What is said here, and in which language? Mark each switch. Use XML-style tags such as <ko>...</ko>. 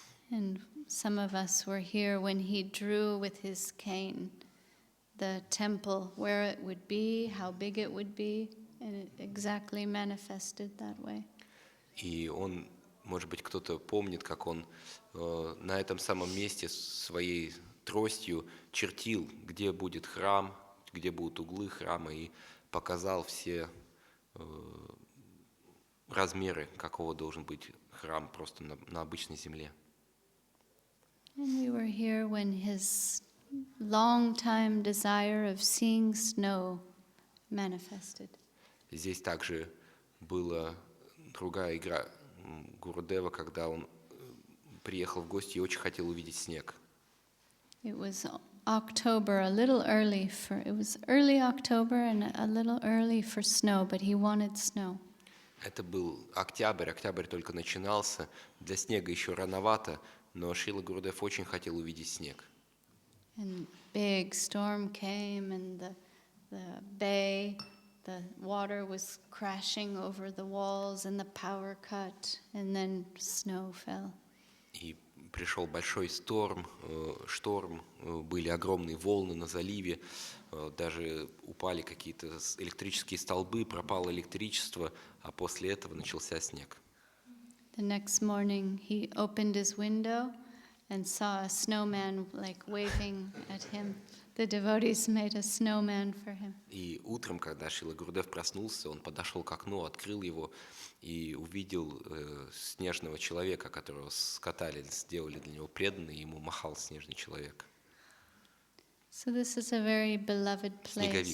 <en>And some of us were here when he drew with his cane the temple, where it would be, how big it would be, and it exactly manifested that way.</en> <ru>И он, может быть, кто-то помнит, как он на этом самом месте своей тростью чертил, где будет храм, где будут углы храма, и показал все размеры, какого должен быть храм просто на обычной земле.</ru> <en>And we were here when his long-time desire of seeing snow manifested.</en> <ru>Здесь также была другая игра Гурудева, когда он приехал в гости и очень хотел увидеть снег.</ru> <en>It was October, it was early October and a little early for snow, but he wanted snow.</en> <ru>Это был октябрь только начинался, для снега еще рановато, но Шрила Гурудев очень хотел увидеть снег.</ru> <en>And big storm came, and the bay, the water was crashing over the walls, and the power cut, and then snow fell.</en> <ru>И пришел большой шторм, были огромные волны на заливе, даже упали какие-то электрические столбы, пропало электричество, а после этого начался снег.</ru> <en>The next morning, he opened his window and saw a snowman like waving at him. The devotees made a snowman for him.</en> <ru>И утром, когда Шрила Гурудев проснулся, он подошел к окну, открыл его и увидел снежного человека, которого скатали, сделали для него преданный, и ему махал снежный человек.</ru> <en>So this is a very beloved place.</en>